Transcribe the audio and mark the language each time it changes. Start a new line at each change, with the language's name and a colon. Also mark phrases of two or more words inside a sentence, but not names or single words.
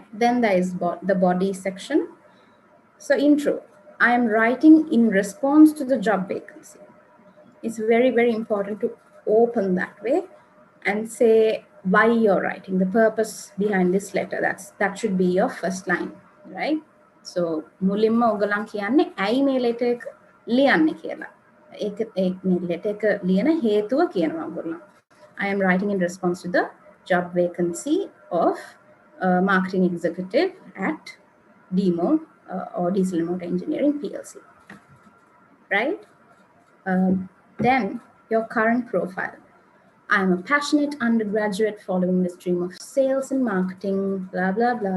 English: Then there is the body section. So intro, I am writing in response to the job vacancy. It's very, very important to open that way and say why you're writing, the purpose behind this letter. That should be your first line, right?
Sinhala: So මුලින්ම ඔයගොල්ලන් කියන්නේ ඇයි මේ letter එක ලියන්නේ කියලා. මේ letter එක ලියන හේතුව කියනවා ඔයගොල්ලෝ.
English: I am writing in response to the job vacancy of marketing executive at DIMO or Diesel Motor Engineering PLC, right? Then your current profile. I am a passionate undergraduate following the stream of sales and marketing, blah, blah, blah.